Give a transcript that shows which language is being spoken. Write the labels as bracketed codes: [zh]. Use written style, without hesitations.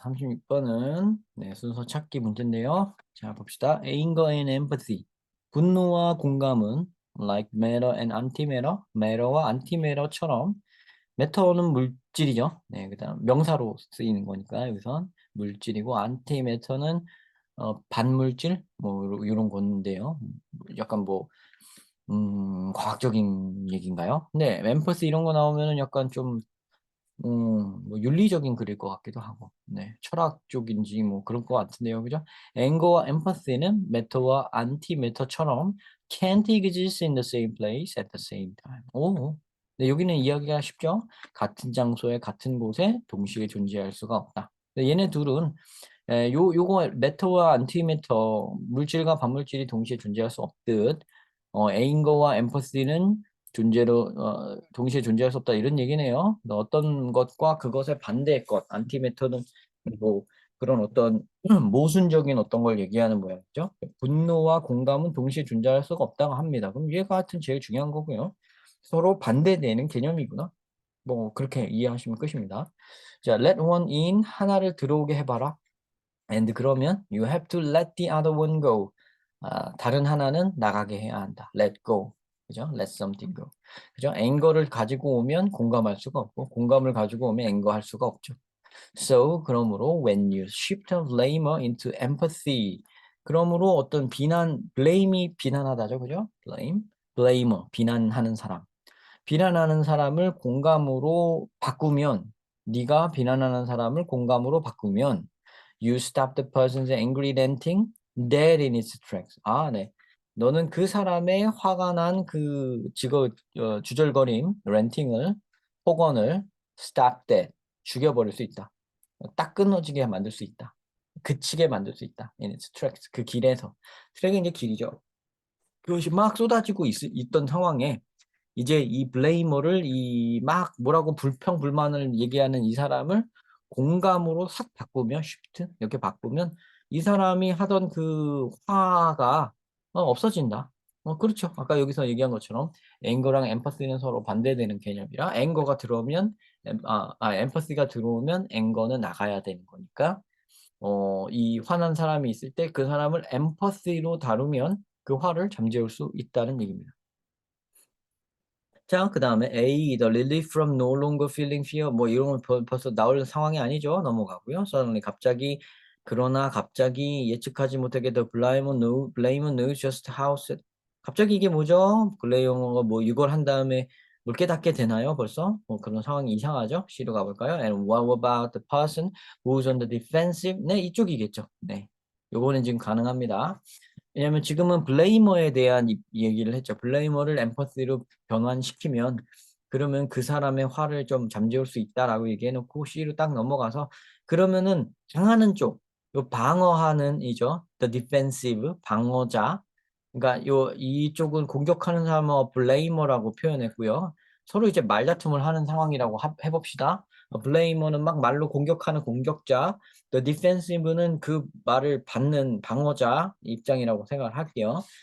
[ko] 36번은 순서 찾기 문제인데요. 자, 봅시다. [en] Anger and empathy. [ko] 분노와 공감은 [en] like matter and antimatter, [ko] matter와 antimatter처럼 matter는 물질이죠. 네, 그다음 명사로 쓰이는 거니까 여기선 물질이고 antimatter는 반물질 뭐 이런 건데요. 약간 뭐 과학적인 얘기인가요? 네, 엠퍼스 이런 거 나오면은 약간 좀 뭐 윤리적인 글일 것 같기도 하고, 네, 철학 쪽인지 뭐 그럴 것 같은데요, 그죠? 앵거와 엠퍼시는 메터와 안티 메터처럼 [en] can't exist in the same place at the same time. [ko] 오, 네, 여기는 이야기가 쉽죠? 같은 장소에 같은 곳에 동시에 존재할 수가 없다. 네, 얘네 둘은 요거 메터와 안티메터 물질과 반물질이 동시에 존재할 수 없듯 에인거와 엠퍼시는 존재로 동시에 존재할 수 없다 이런 얘기네요. 어떤 것과 그것의 반대의 것 안티메터는 뭐 그런 어떤 모순적인 어떤 걸 얘기하는 모양이죠. 분노와 공감은 동시에 존재할 수가 없다고 합니다. 그럼 얘가 하여튼 제일 중요한 거고요. 서로 반대되는 개념이구나. 뭐 그렇게 이해하시면 끝입니다. 자, [en] let one in [ko] 하나를 들어오게 해봐라. [en] And [ko] 그러면 [en] you have to let the other one go. [ko] 다른 하나는 나가게 해야 한다. [en] Let go. [ko] 그죠? [en] Let something go. 그죠? [ko] 앵거를 가지고 오면 공감할 수가 없고 공감을 가지고 오면 앵거할 수가 없죠. [en] So [ko] 그러므로 [en] when you shift a blamer into empathy. [ko] 그러므로 어떤 비난, blame이 비난하다죠. 그죠? blame, blamer, 비난하는 사람. 비난하는 사람을 공감으로 바꾸면 네가 비난하는 사람을 공감으로 바꾸면 [en] You stop the person's angry ranting dead in its tracks. [ko] 아, 네. 너는 그 사람의 화가 난 그 주절거림, ranting을, 폭언을 [en] stop that, [ko] 죽여버릴 수 있다. 딱 끊어지게 만들 수 있다. 그치게 만들 수 있다. [en] in its tracks. [ko] 그 길에서. 트랙이 이제 길이죠. 그것이 막 쏟아지고 있던 상황에 이제 이 블레이머를 이 막 뭐라고 불평불만을 얘기하는 이 사람을 공감으로 싹 바꾸면 쉬프트 이렇게 바꾸면 이 사람이 하던 그 화가 없어진다. 그렇죠. 아까 여기서 얘기한 것처럼 앵거랑 엠퍼시는 서로 반대되는 개념이라 앵거가 들어오면 엠퍼시가 들어오면 앵거는 나가야 되는 거니까 이 화난 사람이 있을 때 그 사람을 엠퍼시로 다루면 그 화를 잠재울 수 있다는 얘기입니다. 자, 그 다음에 [en] A, the relief from no longer feeling fear. [ko] 뭐 이런 건 벌써 나올 상황이 아니죠. 넘어가고요. [en] suddenly [ko] 갑자기 그러나 갑자기 예측하지 못하게 [en] the blame knows just how sad. [ko] 갑자기 이게 뭐죠? 블레이 영어가 뭐 이걸 한 다음에 뭘 깨닫게 되나요? 벌써? 그런 상황이 이상하죠? C로 가볼까요? [en] And what about the person who's on the defensive? [ko] 네, 이쪽이겠죠. 네, 요거는 지금 가능합니다. 왜냐면 지금은 블레이머에 대한 얘기를 했죠. 블레이머를 엠퍼시로 변환시키면 그러면 그 사람의 화를 좀 잠재울 수 있다라고 얘기해놓고 C로 딱 넘어가서 그러면은 당하는 쪽, 요 방어하는 이죠. [en] The defensive, [ko] 방어자. 그러니까 요 이쪽은 공격하는 사람을 블레이머라고 표현했고요. 서로 이제 말다툼을 하는 상황이라고 해봅시다. 블레이머는 막 말로 공격하는 공격자, The defensive는 그 말을 받는 방어자 입장이라고 생각을 할게요.